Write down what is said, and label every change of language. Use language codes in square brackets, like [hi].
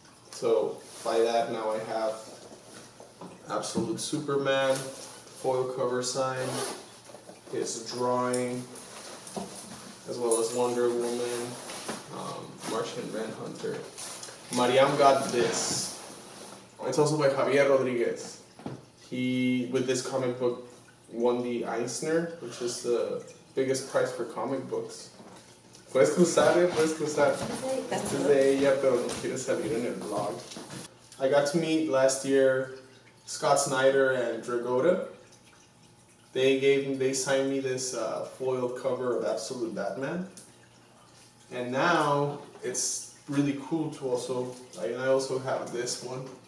[en] So by that, now I have Absolute Superman, foil cover sign, his drawing, as well as Wonder Woman, Martian Manhunter. Mariam got this. It's also by Javier Rodriguez. He, with this comic book, won the Eisner, which is the biggest prize for comic books. [es] Puedes cruzar, puedes cruzar. Este es de ella, pero no quiere salir en el vlog. [en] I got to meet last year Scott Snyder and Dragotta. They signed me this foil cover of Absolute Batman. And now it's really cool to also, I also have this one.